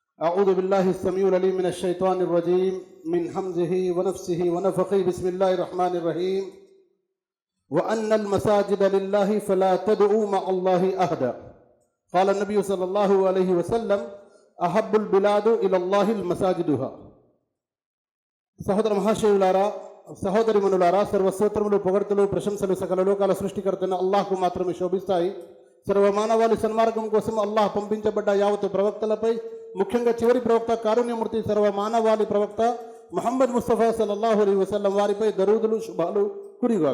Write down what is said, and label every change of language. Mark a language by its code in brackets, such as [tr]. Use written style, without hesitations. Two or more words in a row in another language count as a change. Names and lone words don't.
[ar] أعوذ بالله السميع العليم من الشيطان الرجيم من همزه ونفسه ونفخه بسم الله الرحمن الرحيم وأن المساجد لله فلا تدعوا مع الله أحدا قال النبي صلى الله عليه وسلم أحب البلاد إلى الله المساجدها [te] సహోదర మహాశయులారా సహోదరిమణులారా సర్వస్తోత్రములు పొగడ్తలు ప్రశంసలు సకల లోకాల సృష్టికర్తైన అల్లాహ్కు మాత్రమే శోభిస్తాయి. సర్వమానవాళి సన్మార్గం కోసం అల్లాహ్ పంపించబడ్డ యావత్తు ప్రవక్తలపై ముఖ్యంగా చివరి ప్రవక్త కారుణ్యమూర్తి సర్వమానవాళి ప్రవక్త ముహమ్మద్ ముస్తఫా [ar] صلى الله عليه وسلم [te] వారిపై దరూదులు శుభాలు కురిగాక.